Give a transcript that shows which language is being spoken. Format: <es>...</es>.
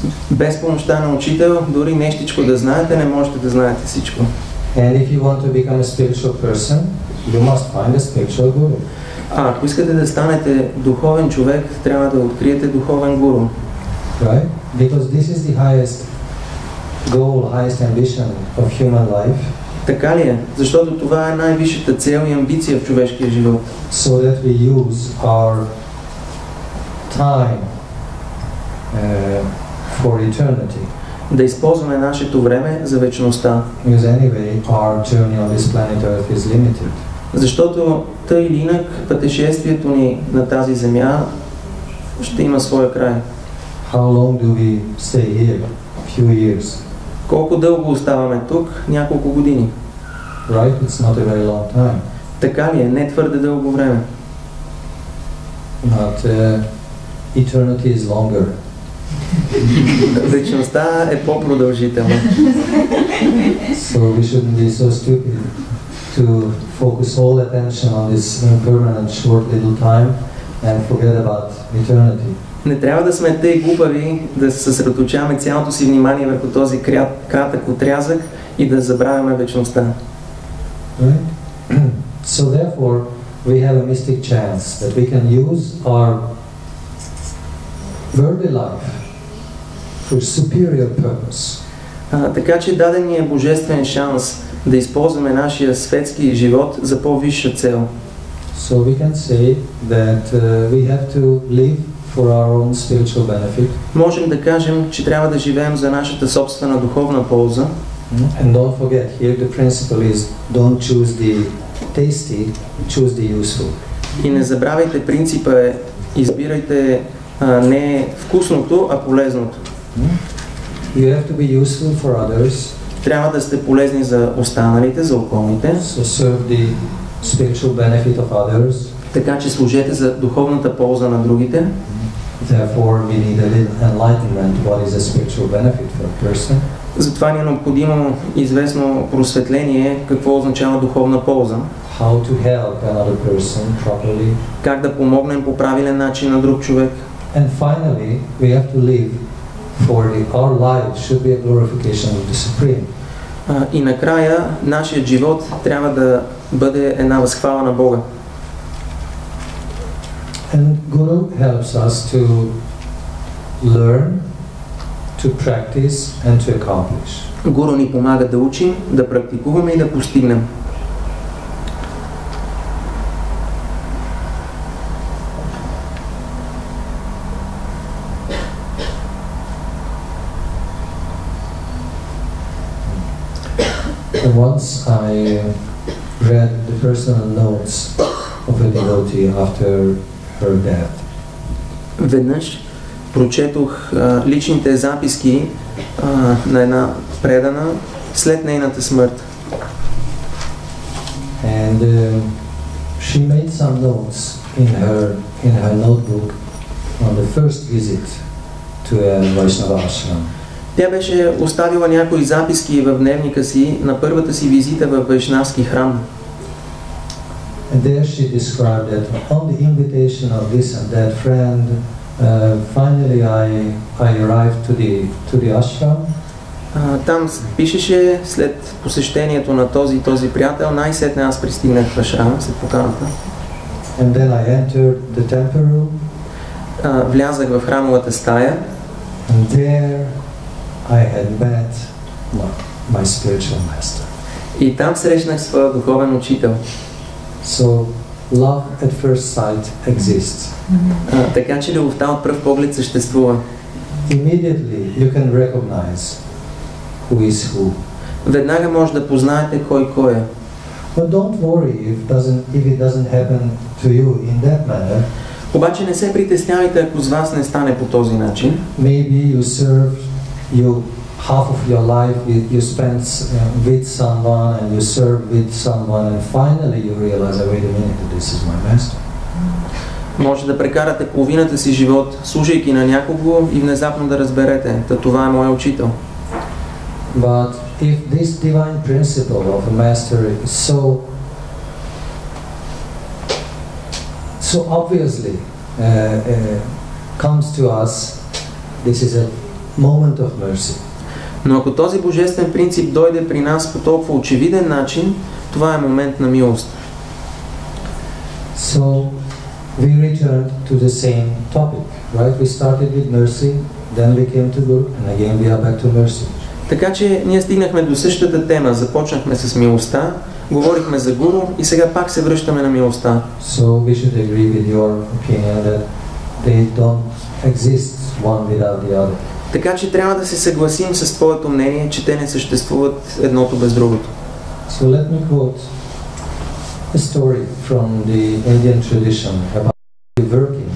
<bg>Без помощта на учител, дори нещичко да знаете, не можете да знаете всичко.</bg> <en>And if you want to become a spiritual person, you must find a spiritual guru.</en> <bg>Ако искате да станете духовен човек, трябва да откриете духовен гуру.</bg> <en>Right? Because this is the highest goal, highest ambition of human life.</en> <bg>Така ли е? Защото това е най-висшата цел и амбиция в човешкия живот.</bg> <en>So that we use our time for eternity.</en> <bg>Да използваме нашето време за вечността.</bg> <en>Because anyway, our journey on this planet Earth is limited.</en> <bg>Защото тъй или инак пътешествието ни на тази земя ще има своя край.</bg> <en>How long do we stay here? A few years.</en> <bg>Колко дълго оставаме тук? Няколко години.</bg> <en>Right? It's not a very long time.</en> <bg>Така ли е? Не твърде дълго време.</bg> <en>But eternity is longer.</en> <bg>Вечността е по-продължителна.</bg> <en>So we shouldn't be so stupid to focus all attention on this impermanent short little time and forget about eternity.</en> <bg>Не трябва да сме тъй глупави да се съсредоточаваме цялото си внимание върху този кратък отрязък и да забравяме вечността.</bg> <en>Right? So therefore, we have a mystic chance that we can use our worldly life for superior purpose.</en> <bg>Така че даден ни е божествен шанс да използваме нашия светски живот за по-висша цел.</bg> <en>So we can say that we have to live for our own spiritual benefit.</en> <bg>Можем да кажем, че трябва да живеем за нашата собствена духовна полза.</bg> <en>And don't forget, here the principle is don't choose the tasty, choose the useful.</en> <bg>И не забравяйте, принципа е избирайте не вкусното, а полезното.</bg> <en>You have to be useful for others.</en> <bg>Трябва да сте полезни за останалите, за околните.</bg> <en>So serve the spiritual benefit of others.</en> <bg>Така че служете за духовната полза на другите.</bg> <en>Therefore, we need a little enlightenment. What is a spiritual benefit for a person?</en> <bg>Затова ни е необходимо известно просветление, какво означава духовна полза.</bg> <en>How to help another person properly.</en> <bg>Как да помогнем по правилен начин на друг човек.</bg> <en>And finally, we have to live for our life should be a glorification of the Supreme.</en> <bg>И накрая, нашият живот трябва да бъде една възхвала на Бога.</bg> <en>And Guru helps us to learn, to practice and to accomplish.</en> <bg>Гуру ни помага да учим, да практикуваме и да постигнем.</bg> <en>Once I read the personal notes of a devotee after her death.</en> <bg>Веднъж прочетох личните записки на една предана след нейната смърт.</bg> <en>And she made some notes in her notebook on the first visit to a Vaishnava ashram.</en> <bg>Тя беше оставила някои записки в дневника си на първата си визита в вайшнавски храм.</bg> <en>And there she described that on the invitation of this and that friend, finally I arrived to the ashram.</en> <bg>Там пишеше, след посещението на този приятел, най-сетне аз пристигнах в ашрам след поканата.</bg> <en>And then I entered the temple room.</en> <bg>Влязах в храмовата стая.</bg> <en>And there I had met my spiritual master.</en> <bg>И там срещнах своя духовен учител.</bg> <en>So love at first sight exists.</en> <bg>Така че любовта от пръв поглед съществува.</bg> <en>Immediately you can recognize who is who.</en> <bg>Веднага може да познаете кой е.</bg> <en>But don't worry if it doesn't happen to you in that manner.</en> <bg>Обаче не се притеснявайте, ако с вас не стане по този начин.</bg> <en>Maybe you serve half of your life you spend with someone and you serve with someone and finally you realize, wait a minute, this is my master.</en> <bg>Може да прекарате половината си живот служейки на някого и внезапно да разберете, това е моя учител.</bg> <en>But if this divine principle of a master is so obviously comes to us, this is a moment of mercy.</en> <bg>Но ако този божествен принцип дойде при нас по толкова очевиден начин, това е момент на милост.</bg> <en>So we returned to the same topic, right? We started with mercy, then we came to Guru, and again we are back to mercy.</en> <bg>Така че ние стигнахме до същата тема, започнахме с милостта, говорихме за Гуру и сега пак се връщаме на милостта.</bg> <en>So we should agree with your opinion that they don't exist one without the other.</en> <bg>Така че трябва да се съгласим с твоето мнение, че те не съществуват едното без другото.</bg> <en>So let me quote a story from the Indian tradition about the working</en>